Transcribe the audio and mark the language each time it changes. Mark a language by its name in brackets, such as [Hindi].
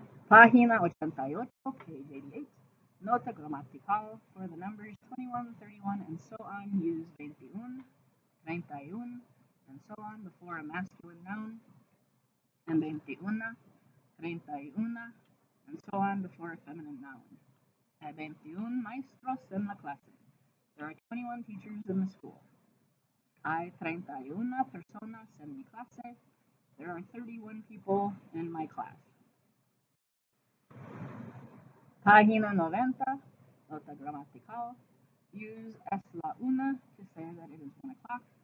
[Spanish] Página 88, [English] page 88. Nota gramatical for the numbers 21, 31, and so on. Use 21, 31, and so on before a masculine noun, and 21, 31, and so on before a feminine noun. [Spanish] Hay 21 maestros en la clase. [English] There are 21 teachers in the school. [Spanish] Hay 31 personas en mi clase. [English] There are 31 people in my class. [Spanish] Página 90, nota gramatical. [English] Use [Spanish] es la una [English] to say that it is 1 o'clock.